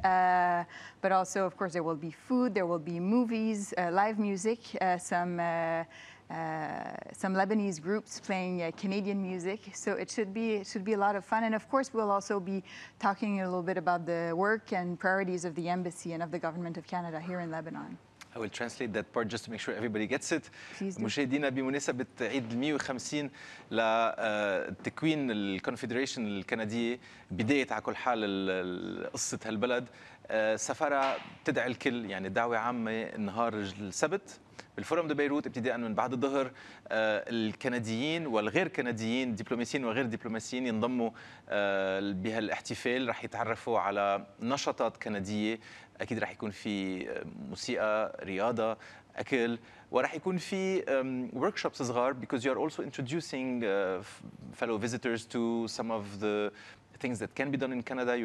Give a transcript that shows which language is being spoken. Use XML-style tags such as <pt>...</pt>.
<en>But also, of course, there will be food, there will be movies, live music, some Lebanese groups playing Canadian music, so it should be a lot of fun. And of course, we'll also be talking a little bit about the work and priorities of the embassy and of the government of Canada here in Lebanon. I will translate that part just to make sure everybody gets it. Please do.</en> <ar>مشاهدينا بمناسبة عيد 150 لتكوين الكونفدريشن الكندية، بداية على كل حال قصة هالبلد، السفارة بتدعي الكل، يعني دعوة عامة نهار السبت بالفورم دو بيروت ابتداء من بعد الظهر. الكنديين والغير كنديين، دبلوماسيين وغير دبلوماسيين، ينضموا بهالاحتفال. رح يتعرفوا على نشاطات كندية، أكيد رح يكون في موسيقى، رياضة، أكل، ورح يكون في workshops صغار,</ar> <en>because you are also introducing fellow visitors to some of the things that can be done in Canada.</en>